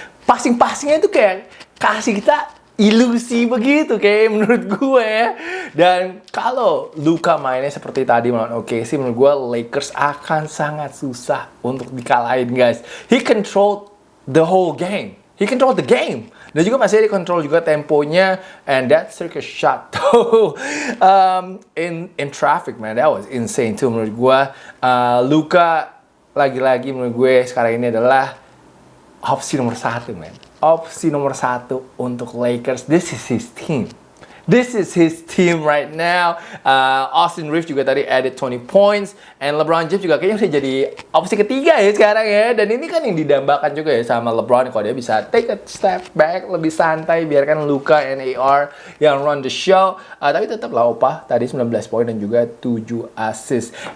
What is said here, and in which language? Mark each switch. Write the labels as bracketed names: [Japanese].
[Indonesian] Passing-passingnya itu kayak kasih kita ilusi begitu kayak menurut gue ya. Dan kalau Luka mainnya seperti tadi melawan OKC, menurut gue Lakers akan sangat susah untuk dikalahin, guys. [English] He controlled the whole game. He controlled the game. [Indonesian] Dan juga masih ada control juga temponya. [English] And that circus shot tuh in traffic, man, that was insane tuh [Indonesian] menurut gue. Luka lagi-lagi menurut gue sekarang ini adalah opsi nomor 1, man. Opsi nomor 1 untuk Lakers. [English] This is his team. This is his team right now. [Indonesian] Austin Reeves juga tadi [English] added 20 points. [Indonesian] And LeBron James juga kayaknya udah jadi opsi ketiga ya sekarang ya. Dan ini kan yang didambakan juga ya sama LeBron. Kalau dia bisa [English] take a step back, [Indonesian] lebih santai. Biarkan Luka and AR yang [English] run the show. [Indonesian] Tapi tetap lah Opa. Tadi 19 poin dan juga 7 assist.